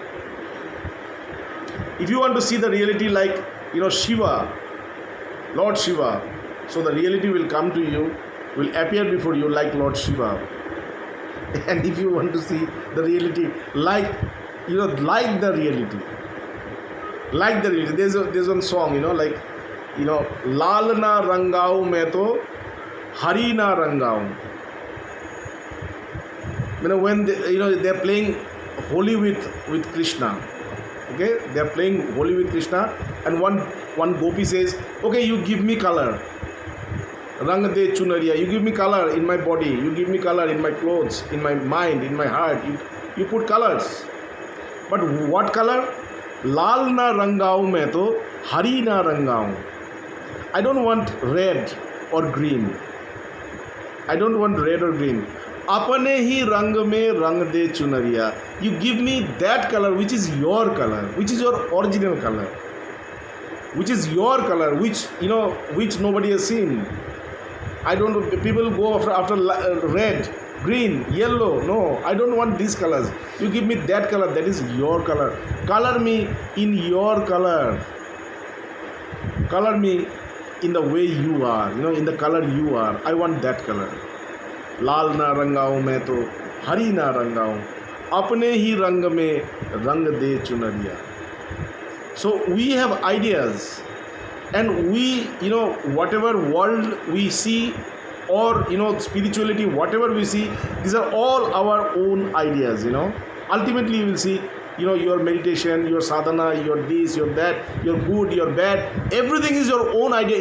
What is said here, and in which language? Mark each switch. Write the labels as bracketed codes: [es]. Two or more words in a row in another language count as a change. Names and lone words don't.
[en] If you want to see the reality like, Shiva, Lord Shiva, so the reality will come to you, will appear before you like Lord Shiva. And if you want to see the reality like the reality, there's one song, [hi] लाल ना रंगाओ मैं तो हरी ना रंगाओ. [en] When they're playing Holi with Krishna. Okay, they're playing Holi with Krishna, and one gopi says, okay, you give me color. [hi] रंग दे चुनरिया, [en] you give me color in my body, you give me color in my clothes, in my mind, in my heart. You put colors. But what color? [hi] लाल ना रंगाओ मैं तो हरी ना रंगाओ. [en] I don't want red or green. I don't want red or green. [hi] अपने ही रंग में रंग दे चुनरिया. [en] You give me that color which is your color, which is your original color, which is your color, which nobody has seen. I don't. People go after red, green, yellow. No, I don't want these colors. You give me that color. That is your color. Color me in your color. Color me in the way you are. In the color you are. I want that color. [hi] लाल ना रंगाओ मैं तो हरी ना रंगाओ. अपने ही रंग में रंग दे चुनरिया. [en] So we have ideas, and we, whatever world we see, or spirituality, whatever we see, these are all our own ideas. Ultimately you will see, your meditation, your sadhana, your this, your that, your good, your bad, everything is your own idea.